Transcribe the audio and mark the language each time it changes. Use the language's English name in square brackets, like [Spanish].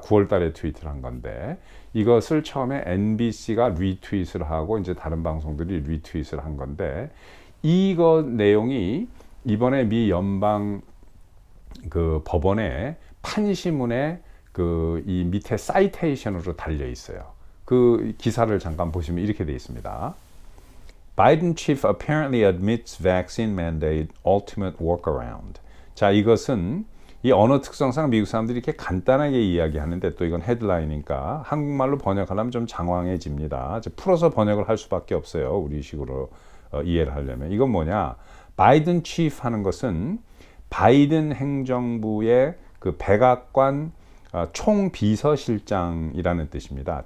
[Korean] 9월 달에 트윗을 한 건데, 이것을 처음에 NBC가 리트윗을 하고 이제 다른 방송들이 리트윗을 한 건데, 이거 내용이 이번에 미 연방 그 법원의 판시문에 그 이 밑에 사이테이션으로 달려 있어요. 그 기사를 잠깐 보시면 이렇게 돼 있습니다. [English] Biden chief apparently admits vaccine mandate ultimate workaround. [Korean] 자, 이것은 이 언어 특성상 미국 사람들이 이렇게 간단하게 이야기하는데, 또 이건 헤드라인이니까 한국말로 번역하려면 좀 장황해집니다. 풀어서 번역을 할 수밖에 없어요. 우리식으로 이해를 하려면. 이건 뭐냐? 바이든 chief 하는 것은 바이든 행정부의 그 백악관 총비서실장이라는 뜻입니다.